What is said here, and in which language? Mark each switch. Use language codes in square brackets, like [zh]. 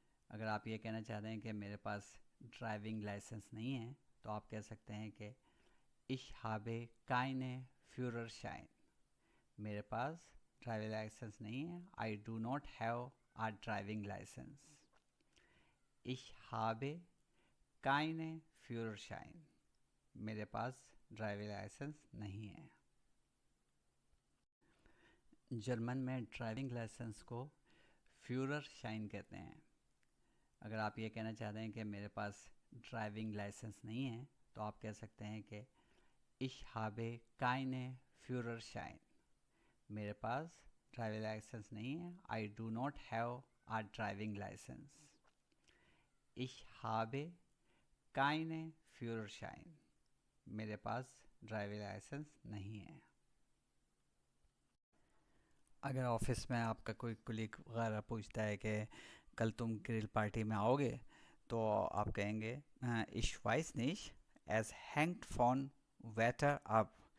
[hi] अगर आप ये कहना चाहते हैं कि मेरे पास ड्राइविंग लाइसेंस नहीं है, तो आप कह सकते हैं कि [de] Ich habe keine Führerschein। [hi] मेरे पास ड्राइविंग लाइसेंस नहीं है। [en] I do not have a driving licence. [de] Ich habe keine Führerschein। [hi] मेरे पास ड्राइविंग लाइसेंस नहीं है। जर्मन में ड्राइविंग लाइसेंस को फ्यूरर शाइन कहते हैं। अगर आप ये कहना चाहते हैं कि मेरे पास ड्राइविंग लाइसेंस नहीं है, तो आप कह सकते हैं कि [de] Ich habe keine Führerschein। [hi] मेरे पास ड्राइविंग लाइसेंस नहीं है। [en] I do not have a driving licence. [de] Ich habe keine Führerschein। [hi] मेरे पास ड्राइविंग लाइसेंस नहीं है। अगर ऑफिस में आपका कोई कुलीग वगैरह पूछता है कि कल तुम ग्रिल पार्टी में आओगे, तो आप कहेंगे [de] Ich weiß nicht, es hängt von Wetter ab।